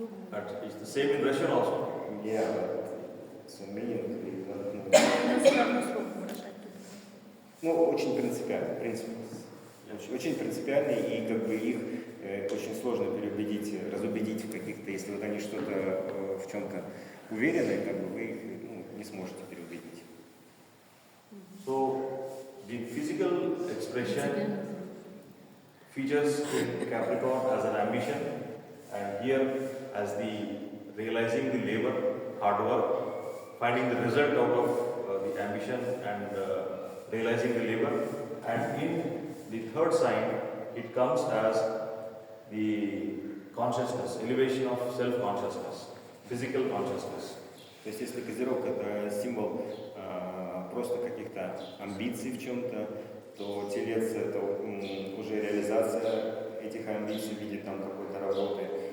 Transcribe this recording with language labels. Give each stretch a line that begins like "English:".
English: But it's the same in Russian also. Yeah, but so meaning we don't know.
Russian: Насколько слово выражать? Ну, очень принципиально, очень принципиальные, и как бы их очень сложно переубедить, разубедить в каких-то, если вот они что-то в чем-то уверены, как бы вы их не сможете переубедить.
English: So the physical expression features in Capricorn as an ambition, and here as the realizing the labor, hard work, finding the result out of the ambition and realizing the labor. And in the third sign, it comes as the consciousness, elevation of self-consciousness, physical consciousness.
Russian: То есть если Козерог это символ просто каких-то амбиций в чем-то, то Телец это уже реализация этих амбиций в виде там какой-то работы.